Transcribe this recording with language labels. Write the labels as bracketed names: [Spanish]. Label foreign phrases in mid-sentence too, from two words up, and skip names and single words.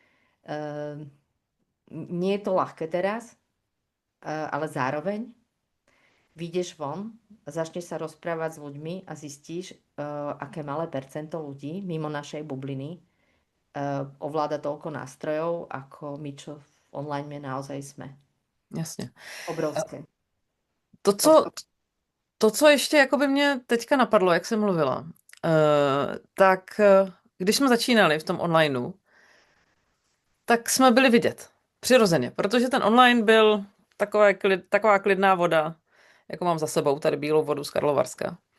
[Slovak] Nie je to ľahké teraz, ale zároveň vyjdeš von, začneš sa rozprávať s ľuďmi a zistíš, aké malé percento ľudí mimo našej bubliny ovláda toľko nástrojov, ako my, čo v online naozaj sme. [Czech] Jasně. [Slovak] Obrovské. [Czech] To, co, to, co ještě jako by mě teďka napadlo, jak jsem mluvila, tak když jsme začínali v tom onlineu, tak jsme byli vidět. Přirozeně, protože ten online byl taková klidná voda, jako mám za sebou tady bílou vodu z Karlovarska.